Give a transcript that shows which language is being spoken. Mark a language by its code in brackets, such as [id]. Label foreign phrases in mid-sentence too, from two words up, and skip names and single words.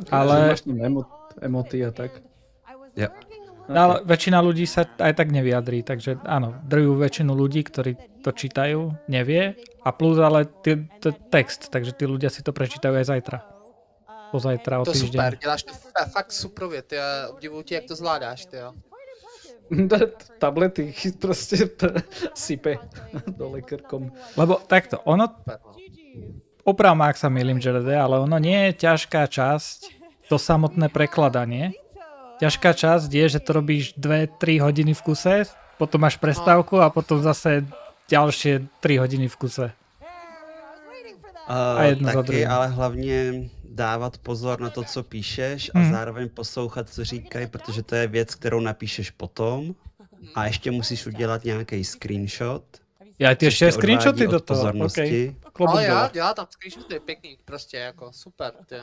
[sk] Ale máš tam emoty a tak. Ja. No, ale väčšina ľudí sa aj tak nevyjadrí, takže áno, drvú väčšinu ľudí, ktorí to čítajú, nevie. A plus ale text, takže tí ľudia si to prečítajú aj zajtra. Pozajtra, o týždeň. [cs] To super, děláš to fakt suprově, ty a obdivuju tě, jak to zvládáš, ty jo. [sk] Tablety proste sype dole krkom. Lebo takto, ono, oprav ma, ak sa mýlim, Jarede, ale ono nie je ťažká časť, to samotné prekladanie. Ťažká časť je, že to robíš 2-3 hodiny v kuse, potom máš prestávku a potom zase ďalšie 3 hodiny v kuse. A jedno za druhým. [cs] Ale hlavně dávat pozor na to, co píšeš a zároveň poslouchat, co říkají, protože to je věc, kterou napíšeš potom a ještě musíš udělat nějaký screenshot. [sk] Ja ty ešte screenshoty do toho, okay. [cs] Ale ja dělám tam screenshoty pěkný, prostě jako super, ty jo.